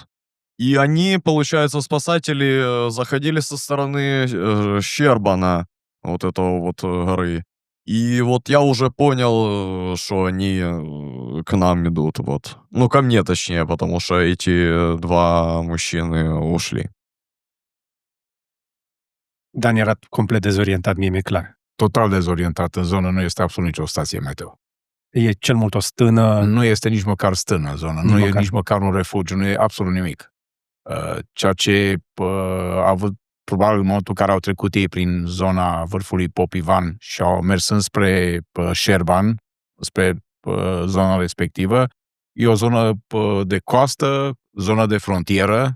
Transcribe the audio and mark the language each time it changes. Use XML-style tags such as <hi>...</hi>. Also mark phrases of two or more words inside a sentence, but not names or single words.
<ru>И они, получается, спасатели, заходили со стороны Щербана, вот этого вот горы. И вот я уже понял, что они к нам идут, вот. Ну, ко мне точнее, потому что эти два мужчины ушли.</ru> <ro>Dan era complet dezorientat, mie mi-e clar. Total dezorientat. În zonă nu este absolut nicio stație meteo. E cel mult o stână, Nu este nici măcar stână în zonă, nu e măcar. nici măcar un refugiu, nu e absolut nimic. Ceea ce a avut probabil în momentul în care au trecut ei prin zona vârfului Popivan și au mers înspre Șerban, spre zona respectivă, e o zonă de coastă, zonă de frontieră.</ro>